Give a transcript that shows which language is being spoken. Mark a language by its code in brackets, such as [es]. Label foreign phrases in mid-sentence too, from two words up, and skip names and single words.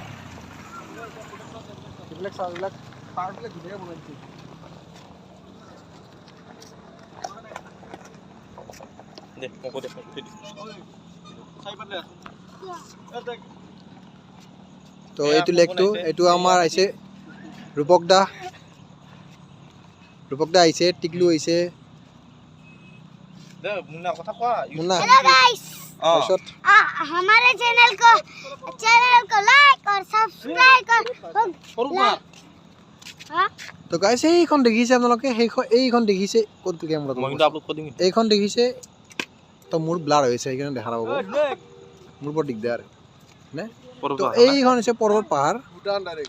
[as] এইবিলাক চাওঁ এইবিলাক পাৰ্কবিলাক ধুনীয়াকৈ বনাইছে তো এইটো লেকটো এইটো আমাৰ আহিছে ৰূপক দা আহিছে টিকলু আহিছে मुन्ना [en] hello guys [hi] हमारे चैनल को लाइक और सब्सक्राइब कर [as] তো গাইছ এইখন দেখিছে আপোনালোকে এইখন দেখিছে কোনটো কেমেৰাটো মই কিন্তু আপলোড কৰি দিম এইখন দেখিছে তো মোৰ ব্লাৰ হৈছে সেইকাৰণে দেখা নাপাব মোৰ বৰ দিগদাৰ নে তো এইখন হৈছে পৰ্বত পাহাৰ ভূটান ডাইৰেক্ট